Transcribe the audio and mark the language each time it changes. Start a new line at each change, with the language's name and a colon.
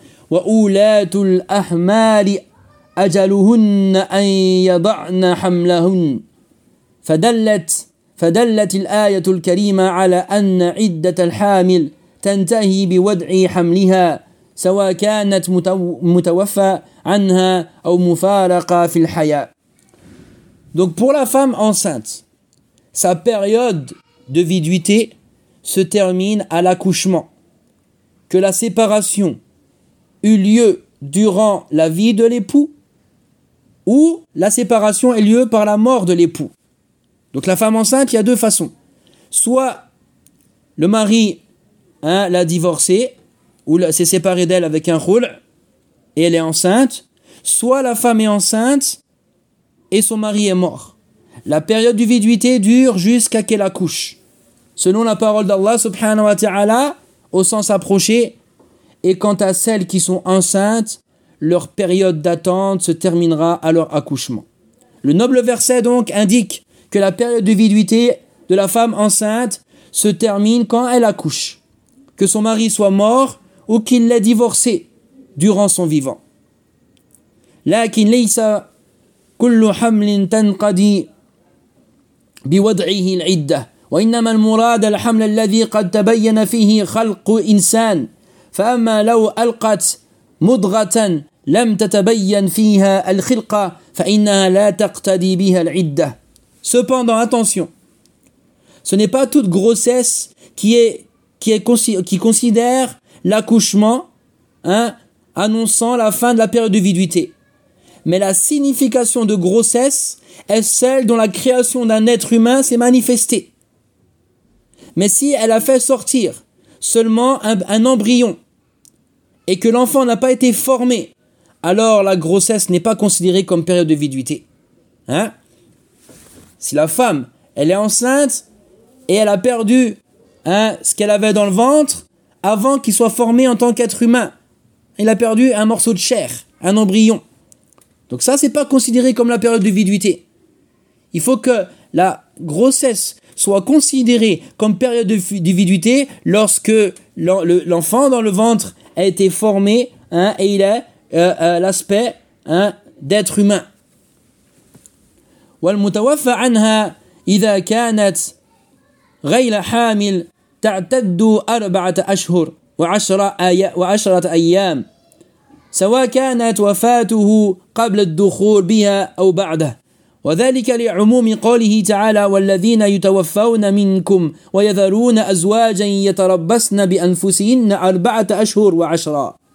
Arabic: وأولات الأحمال أجلهن أن يضعن حملهن فدلت الآية الكريمة على أن عدة الحامل تنتهي بوضع حملها سواء كانت متوفى عنها أو مفارقة في الحياة.
French: Donc pour la femme enceinte, sa période de viduité se termine à l'accouchement. Que la séparation eut lieu durant la vie de l'époux ou la séparation ait lieu par la mort de l'époux. Donc la femme enceinte, il y a 2 façons. Soit le mari, hein, l'a divorcée ou s'est séparé d'elle avec un roule et elle est enceinte. Soit la femme est enceinte et son mari est mort. La période de viduité dure jusqu'à qu'elle accouche. Selon la parole d'Allah subhanahu wa ta'ala, au sens approché, et quant à celles qui sont enceintes, leur période d'attente se terminera à leur accouchement. Le noble verset donc indique que la période de viduité de la femme enceinte se termine quand elle accouche, que son mari soit mort ou qu'il l'ait divorcée durant son vivant.
Arabic: لكن ليس كل حمل تنقضي بوضعه العدة وإنما المراد الحمل الذي قد تبين فيه خلق إنسان فأما لو ألقت مضغة لم تتبين فيها الخلقة فإنها لا تقتدي بها العدة.
French: Cependant, attention, ce n'est pas toute grossesse qui considère l'accouchement, hein, annonçant la fin de la période de viduité. Mais la signification de grossesse est celle dont la création d'un être humain s'est manifestée. Mais si elle a fait sortir seulement un embryon et que l'enfant n'a pas été formé, alors la grossesse n'est pas considérée comme période de viduité. Hein? Si la femme, elle est enceinte et elle a perdu, hein, ce qu'elle avait dans le ventre avant qu'il soit formé en tant qu'être humain, elle a perdu un morceau de chair, un embryon. Donc ça, ce n'est pas considéré comme la période de viduité. Il faut que la grossesse soit considérée comme période de viduité lorsque l'enfant dans le ventre a été formé, hein, et il a l'aspect, hein, d'être humain.
Arabic: والمتوفى عنها إذا كانت غير حامل تعتد أربعة أشهر وعشرة أيام سواء كانت وفاته قبل الدخول بها أو بعده وذلك لعموم قوله تعالى والذين يتوفون منكم ويذرون أزواجا يتربصن بأنفسهن أربعة أشهر وعشرة.